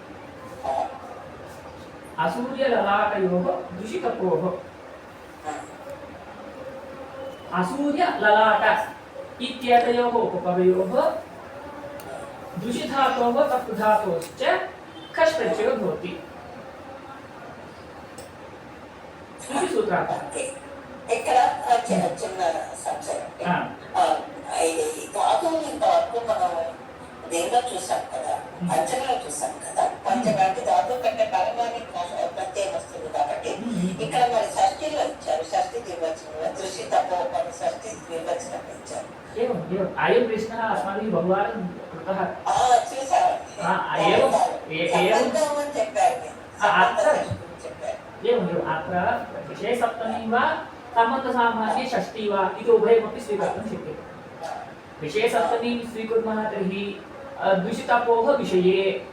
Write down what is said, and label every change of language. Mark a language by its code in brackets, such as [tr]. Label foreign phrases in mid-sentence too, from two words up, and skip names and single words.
[sa] असूर्यललाटयोः दुषितपोः असूर्यललाट इत्येतयोः उपपदयोः दुषिधातोः तप्धातोश्च खश् प्रत्ययो भवति इति सूत्रार्थः [te] ఇక్కడ చిన్న సంశయం ఇది ధాతువుని ఇంతవరకు మనం దేనిలో చూసాం కదా పంచమలో చూసాం కదా పంచమానికి ధాతువు కంటే పరమానికి ప్రత్యయం వస్తుంది కాబట్టి ఇక్కడ మరి షష్ఠిలో ఇచ్చారు షష్ఠి నిర్వచనంలో దృష్టి తప్పని షష్ఠి నిర్వచనం ఇచ్చారు [sa] अयं प्रश्नः अस्माभिः बहुवारं कृतः एवम् अत्र विषयसप्तमी वा सम्बन्धसामान्ये षष्ठी वा इति उभयमपि स्वीकर्तुं शक्यते विषयसप्तमीं स्वीकुर्मः तर्हि द्विषितपोः विषये